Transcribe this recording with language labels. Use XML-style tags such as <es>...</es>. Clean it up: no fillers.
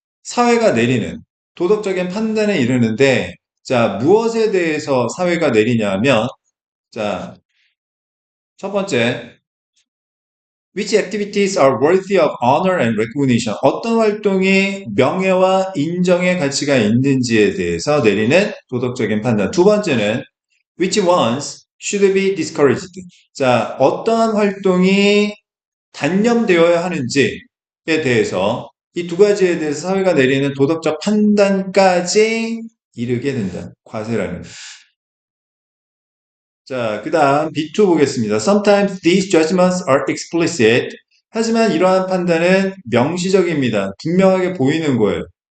<ko>사회가 내리는 도덕적인 판단에 이르는데, 자, 무엇에 대해서 사회가 내리냐면, 자, 첫 번째,</ko> <en>which activities are worthy of honor and recognition?</en> <ko>어떤 활동이 명예와 인정의 가치가 있는지에 대해서 내리는 도덕적인 판단. 두 번째는</ko> <en>which ones should be discouraged.</en> <ko>자, 어떠한 활동이 단념되어야 하는지에 대해서 이 두 가지에 대해서 사회가 내리는 도덕적 판단까지 이르게 된다. 과세라는. 자, 그 다음 B2 보겠습니다.</ko> <en>Sometimes these judgments are explicit.</en> <ko>하지만 이러한 판단은 명시적입니다. 분명하게 보이는 거예요.</ko>